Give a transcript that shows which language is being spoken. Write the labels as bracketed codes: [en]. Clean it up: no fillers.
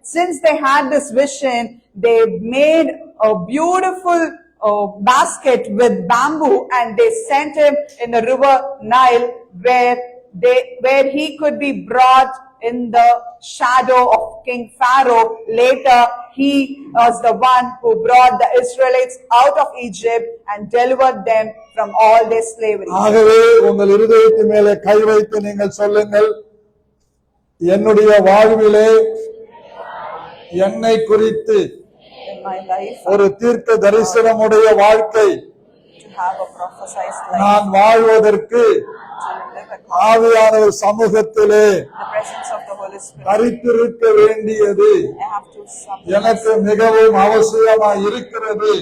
[en] Since they had this vision, they made a beautiful basket with bamboo and they sent him in the river Nile where he could be brought in the shadow of King Pharaoh. Later, he was the one who brought the Israelites out of Egypt and delivered them from all their slavery. [ta] ஆகவே உங்கள் இருதயத்தின் மேலே கை வைத்து நீங்கள் சொல்லுங்கள், என்னுடைய வாழ்விலே என்னை குறித்து [en] In my life, [ta] ஒரு தீர்க்க தரிசனமுடைய வாழ்க்கை [en] to have a prophesied life, [ta] நான் வாழ்வதற்கு [en] to live according [ta] ஆவியானவர் சமூகத்திலே [en] to the presence of the Holy Spirit. [ta] தரித்திருக்க வேண்டியது [en] I have to submit. [ta] எனக்கு மிகவும் அவசியமாய் இருக்கிறது